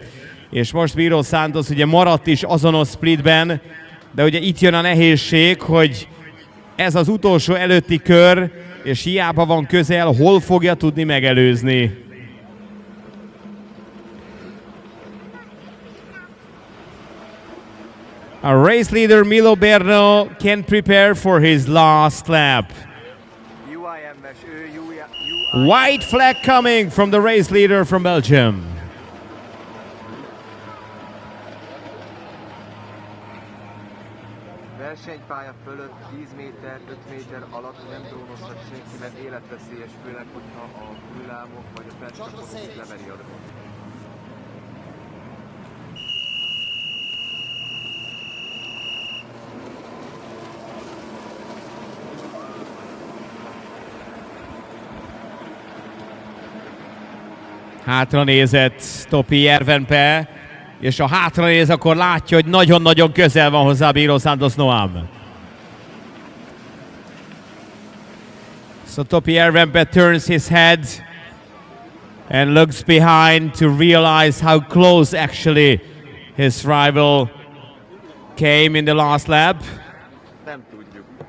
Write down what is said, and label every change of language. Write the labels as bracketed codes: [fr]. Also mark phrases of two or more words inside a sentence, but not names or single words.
[hu] És most Biro Santos ugye maradt is azonos splitben, de ugye itt jön a nehézség, hogy ez az utolsó előtti kör, és hiába van közel, hol fogja tudni megelőzni. [en] A race leader Milo Berno can prepare for his last lap. White flag coming from the race leader from Belgium. [hu] Versenypálya fölött 10 méter, 5 méter alatt nem drónozhat senki, mert életveszélyes, főleg, hogyha a hullámok vagy a percsapatok leveri a drón. Hátra nézett Topi Järvenpää, és ha hátra néz, akkor látja, hogy nagyon-nagyon közel van hozzá Biro Santos Noam. [en] So Topi Järvenpää turns his head and looks behind to realize how close actually his rival came in the last lap. [hu] Nem tudjuk.